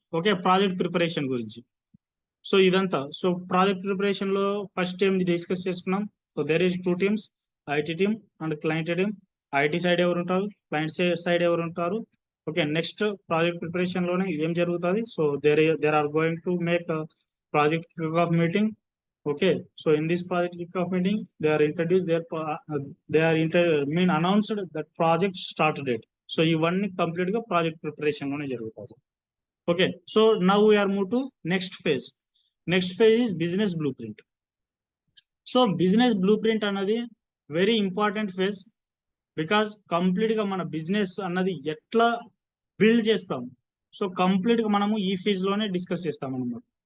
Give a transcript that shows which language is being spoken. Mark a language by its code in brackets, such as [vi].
[te] Okay, project preparation గురించి. So ఇదంతా, so project preparation లో ఫస్ట్ ఏం డిస్కస్ చేసుకున్నాం. [en] So there is 2 teams, IT team and client team. [te] IT side ఎవరు ఉంటారు, క్లయింట్ సైడ్ ఎవరు ఉంటారు. ఓకే, నెక్స్ట్ ప్రాజెక్ట్ ప్రిపరేషన్ లోనే ఏం జరుగుతుంది. [en] So there are going to make project kick off meeting. Okay, so in this project kickoff meeting, they are introduced their they are announced that project start date. [te] So ఇవన్నీ complete గా project preparation లోనే జరుగుతాయి. [en] Okay, so now we are move to next phase. Next phase is business blueprint. [te] So business blue print అన్నది very important phase, because complete గా మన business అన్నది ఎట్లా build చేస్తాం, సో కంప్లీట్ గా మనము ఈ ఫేజ్ లోనే డిస్కస్ చేస్తాం అన్నమాట.